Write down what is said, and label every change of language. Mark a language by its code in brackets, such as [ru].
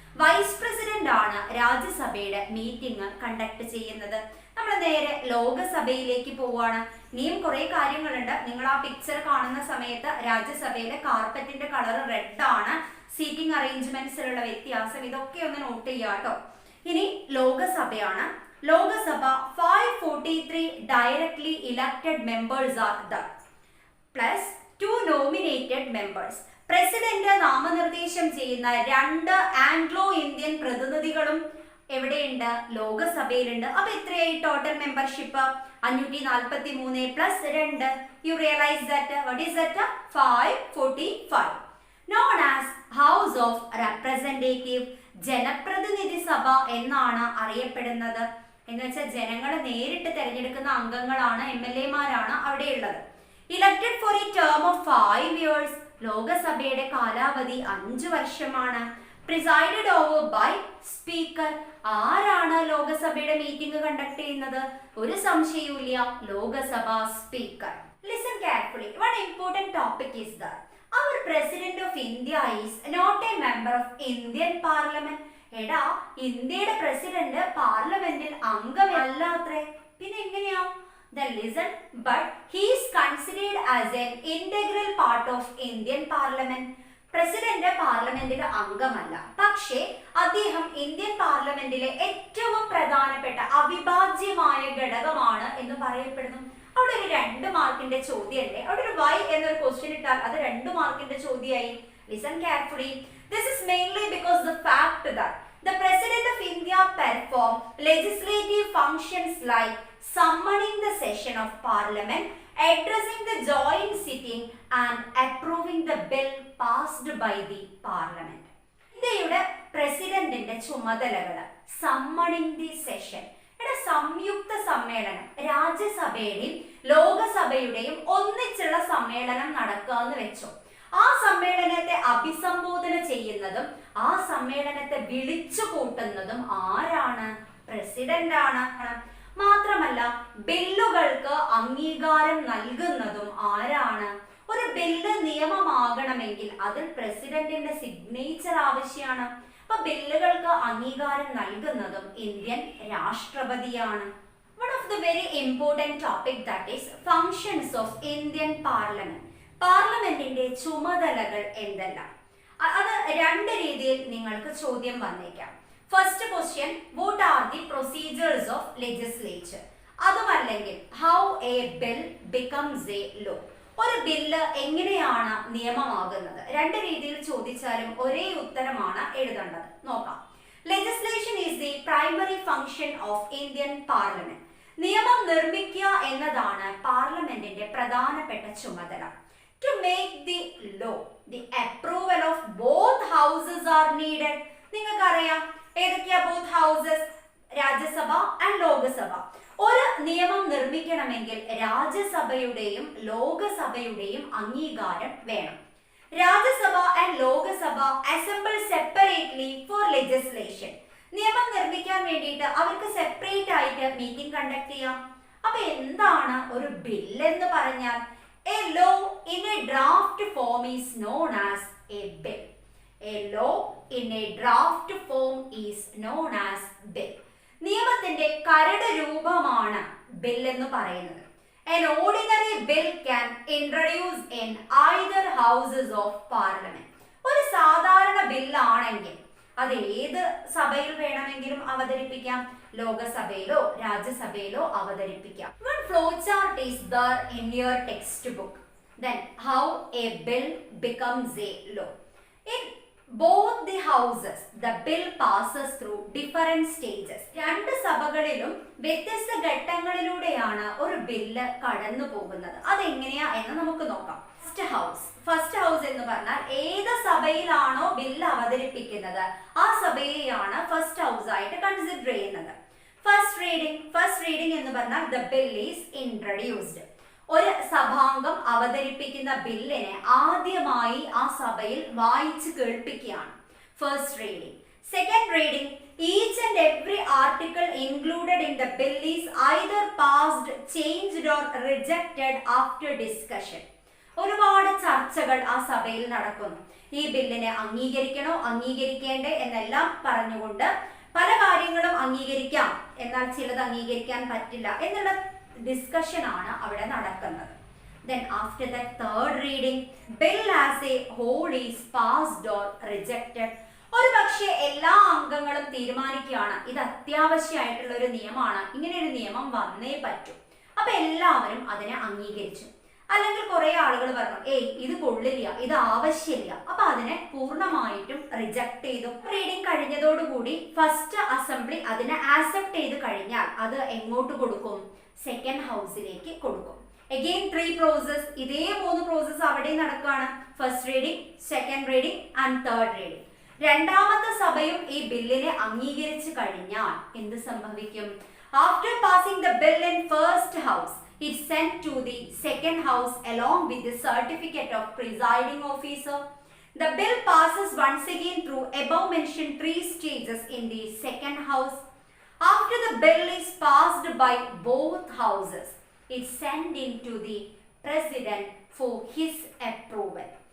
[ml] Vice president ആണ് രാജ്യസഭയുടെ meeting conduct ചെയ്യുന്നത്. നമ്മൾ നേരെ ലോകസഭയിലേക്ക് പോവാണ്. ഇനിയും കുറെ കാര്യങ്ങളുണ്ട്. നിങ്ങൾ ആ പിക്ചർ കാണുന്ന സമയത്ത് രാജ്യസഭയിലെ കാർപ്പറ്റിന്റെ കളർ റെഡ് ആണ്. സീറ്റിംഗ് അറേഞ്ച്മെന്റ്സിലുള്ള വ്യത്യാസം ഇതൊക്കെ ഒന്ന് നോട്ട് ചെയ്യാട്ടോ. ഇനി ലോകസഭയാണ്. [en] Lok Sabha 543 directly elected members are there plus 2 nominated members. [ml] President നാമനിർദ്ദേശം ചെയ്യുന്ന 2 ആംഗ്ലോ ഇന്ത്യൻ പ്രതിനിധികളും എവിടെയുണ്ട്? ലോകസഭയിലുണ്ട്. അപ്പൊ എത്രയായി total membership? 543 plus 2. [en] You realize that what is that? 545. Known as House of Representative. [ml] ജനപ്രതിനിധി സഭ എന്നാണ് അറിയപ്പെടുന്നത്. എന്ന് വെച്ചാൽ ജനങ്ങൾ നേരിട്ട് തെരഞ്ഞെടുക്കുന്ന അംഗങ്ങളാണ്, MLA-മാരാണ് അവിടെയുള്ളത്. [en] Elected for a term of 5 years. [ml] ലോകസഭയുടെ കാലാവധി 5 വർഷമാണ്. [en] Presided over by Speaker. [ml] ആരാണ് ലോകസഭയുടെ മീറ്റിംഗ് കണ്ടക്ട് ചെയ്യുന്നത്? ഒരു സംശയവുമില്ല, Lok Sabha speaker. [en] Listen carefully. One important topic is that our President of India is not a member of Indian Parliament. [ml] എടാ, ഇന്ത്യയുടെ president പാർലമെന്റിൽ അംഗമല്ലാത്രേ. പിന്നെ എങ്ങനെയാ? [en] Then listen, but he is considered as an integral part of Indian Parliament. [ml] President പാർലമെന്റിലെ അംഗമല്ല, പക്ഷേ അദ്ദേഹം Indian പാർലമെന്റിലെ ഏറ്റവും പ്രധാനപ്പെട്ട അവിഭാജ്യമായ ഘടകമാണ് എന്ന് പറയപ്പെടുന്നു. അവിടെ ഒരു 2 മാർക്കിന്റെ ചോദ്യമല്ലേ? അവിടെ ഒരു വൈ എന്നൊരു ക്വസ്റ്റ്യൻ ഇട്ടാൽ അത് 2 മാർക്കിന്റെ ചോദ്യമായി. [en] Listen carefully. This is mainly because the fact that the President of India perform legislative functions like summoning the session of Parliament, addressing the joint sitting and approving the bill passed by the Parliament. [ml] ഇന്ത്യയുടെ പ്രസിഡന്റിന്റെ ചുമതലകൾ സമ്മണിംഗ് the session. സംയുക്ത സമ്മേളനം, രാജ്യസഭയുടെയും ലോകസഭയുടെയും ഒന്നിച്ചുള്ള സമ്മേളനം നടക്കുക എന്ന് വെച്ചോ. ആ സമ്മേളനത്തെ അഭിസംബോധന ചെയ്യുന്നതും ആ സമ്മേളനത്തെ വിളിച്ചു കൂട്ടുന്നതും ആരാണ്? പ്രസിഡന്റ് ആണ്. മാത്രമല്ല ബില്ലുകൾക്ക് അംഗീകാരം നൽകുന്നതും ആരാണ്? ഒരു ബില്ല് നിയമമാകണമെങ്കിൽ അതിൽ പ്രസിഡന്റിന്റെ സിഗ്നേച്ചർ ആവശ്യമാണ്. അപ്പൊ ബില്ലുകൾക്ക് അംഗീകാരം നൽകുന്നതും Indian രാഷ്ട്രപതിയാണ്. [en] One of the very important topic that is functions of Indian Parliament. [ml] പാർലമെന്റിന്റെ ചുമതലകൾ എന്തെല്ലാം? അത് 2 രീതിയിൽ നിങ്ങൾക്ക് ചോദ്യം വന്നേക്കാം. [en] First question, what are the procedures of legislature? [ml] അതുമല്ലെങ്കിൽ [en] how a bill becomes a law. [ml] ഒരു ബില്ല് എങ്ങനെയാണ് നിയമമാകുന്നത്? 2 രീതിയിൽ ചോദിച്ചാലും ഒരേ ഉത്തരമാണ് എഴുതേണ്ടത്. നോക്കാം. [en] Legislation is the primary function of Indian Parliament. [ml] നിയമം നിർമ്മിക്കുക എന്നതാണ് പാർലമെന്റിന്റെ പ്രധാനപ്പെട്ട ചുമതല. [en] To make the law, the approval of both houses are needed. [ml] നിങ്ങൾക്കറിയാം ഏതൊക്കെയാ [en] both houses? [ml] Rajya Sabha and Lok Sabha. ഒരു നിയമം നിർമ്മിക്കണമെങ്കിൽ രാജ്യസഭയുടെയും ലോകസഭയുടെയും അംഗീകാരം വേണം. [en] Rajya Sabha and Lok Sabha assemble separately for legislation. [ml] നിയമം നിർമ്മിക്കാൻ വേണ്ടിയിട്ട് അവർക്ക് സെപ്പറേറ്റ് ആയിട്ട് മീറ്റിംഗ് കണ്ടക്ട് ചെയ്യാം. അപ്പൊ എന്താണ് ഒരു ബിൽ എന്ന് പറഞ്ഞാൽ? [en] A law in a draft form is known as a bill. A law in a draft form is known as bill. [ml] നിയമത്തിന്റെ കരട് രൂപമാണ് ബിൽ എന്ന് പറയുന്നത്. [en] An ordinary bill can introduce in either houses of parliament. [ml] ഒരു സാധാരണ ബില്ലാണെങ്കിൽ അത് ഏത് സഭയിൽ വേണമെങ്കിലും അവതരിപ്പിക്കാം. ലോകസഭയിലോ രാജ്യസഭയിലോ അവതരിപ്പിക്കാം. [en] One flowchart is there in your textbook. Then how a bill becomes a law. In both the houses the bill passes through different stages. [ml] രണ്ട് സഭകളിലും വ്യത്യസ്ത ഘട്ടങ്ങളിലൂടെയാണ് ഒരു ബില്ല് കടന്നു പോകുന്നത്. അതെങ്ങനെയാ എന്ന് നമുക്ക് നോക്കാം. ഫസ്റ്റ് ഹൗസ് എന്ന് പറഞ്ഞാൽ ഏത് സഭയിലാണോ ബില്ല് അവതരിപ്പിക്കുന്നത് ആ സഭയെയാണ് ഫസ്റ്റ് ഹൗസ് ആയിട്ട് കൺസിഡർ ചെയ്യുന്നത്. ഫസ്റ്റ് റീഡിംഗ് എന്ന് പറഞ്ഞാൽ [en] the bill is introduced. [ml] ഒരു സഭാംഗം അവതരിപ്പിക്കുന്ന ബില്ലിനെ ആദ്യമായി ആ സഭയിൽ വായിച്ചു കേൾപ്പിക്കുകയാണ് first reading. [en] Second reading, each and every article included in the bill is either passed, changed or rejected after discussion. [ml] ഒരുപാട് ചർച്ചകൾ ആ സഭയിൽ നടക്കുന്നു. ഈ ബില്ലിനെ അംഗീകരിക്കണോ അംഗീകരിക്കേണ്ടേ എന്നെല്ലാം പറഞ്ഞുകൊണ്ട് പല കാര്യങ്ങളും അംഗീകരിക്കാം, എന്നാൽ ചിലത് അംഗീകരിക്കാൻ പറ്റില്ല എന്നുള്ള ഡിസ്കഷൻ ആണ് അവിടെ നടക്കുന്നത്. [en] Then after that third reading, bill as a whole is passed or rejected. [ml] ഒരു പക്ഷേ എല്ലാ അംഗങ്ങളും തീരുമാനിക്കുകയാണ് ഇത് അത്യാവശ്യമായിട്ടുള്ള ഒരു നിയമമാണ്, ഇങ്ങനെ ഒരു നിയമം വന്നേ പറ്റൂ. അപ്പൊ എല്ലാവരും അതിനെ അംഗീകരിച്ചു. അല്ലെങ്കിൽ കുറെ ആളുകൾ പറഞ്ഞു ഇത് കൊള്ളില്ല, ഇത് ആവശ്യമില്ല, അപ്പൊ അതിനെ പൂർണ്ണമായിട്ടും റിജക്ട് ചെയ്തു. റീഡിംഗ് കഴിഞ്ഞതോടുകൂടി ഫസ്റ്റ് അസംബ്ലി അതിനെ ആക്സെപ്റ്റ് ചെയ്ത് കഴിഞ്ഞാൽ അത് എങ്ങോട്ട് കൊടുക്കും? സെക്കൻഡ് ഹൗസിലേക്ക് കൊടുക്കും. അഗെയിൻ 3 പ്രോസസ്, ഇതേ 3 പ്രോസസ് അവിടെ നടക്കുകയാണ്. First reading, second reading and third reading. രണ്ടാമത്തെ സഭയും ഈ ബില്ലിനെ അംഗീകരിച്ചു കഴിഞ്ഞാൽ എന്ത് സംഭവിക്കും? [en] After passing the bill in first house, it's sent to the second house along with the certificate of presiding officer. The bill passes once again through above mentioned 3 stages in the second house. After the bill is passed by both houses, it's sent into the president for his approval.